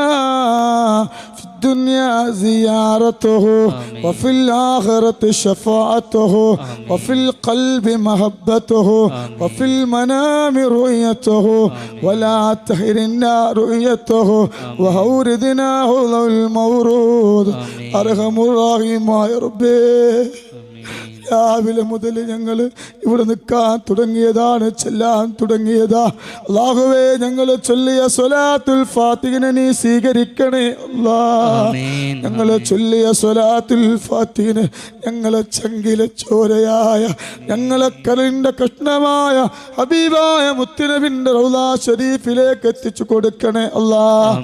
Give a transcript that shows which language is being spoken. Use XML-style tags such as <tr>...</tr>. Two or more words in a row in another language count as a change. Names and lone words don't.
<ar>في الدنيا زيارته وفي الآخرة شفاعته وفي القلب محبته وفي المنام رؤيته ولا تحرمنا رؤيته وأوردنا حوض المورود أرحم الراحمين يا ربي</ar> <ml>രാവിലെ മുതൽ ഞങ്ങൾ ഇവിടെ നിൽക്കാൻ തുടങ്ങിയതാണ്, ചെല്ലാൻ തുടങ്ങിയതാ. അല്ലാഹുവേ, ഞങ്ങൾ ചൊല്ലിയ സ്വലാത്തുൽ ഫാത്തിഹിനെ നീ സ്വീകരിക്കണേ അല്ലാഹ്. ഞങ്ങൾ ചൊല്ലിയ സ്വലാത്തുൽ ഫാത്തിഹിനെ ഞങ്ങളെ ചങ്കിലെ ചോരയായ ഞങ്ങളെ കരളിന്റെ കഷ്ണമായ ഹബീബായ മുത്തുനബിന്റെ റൗള ശരീഫിലേക്ക് എത്തിച്ചു കൊടുക്കണേ അല്ലാഹ്.</ml>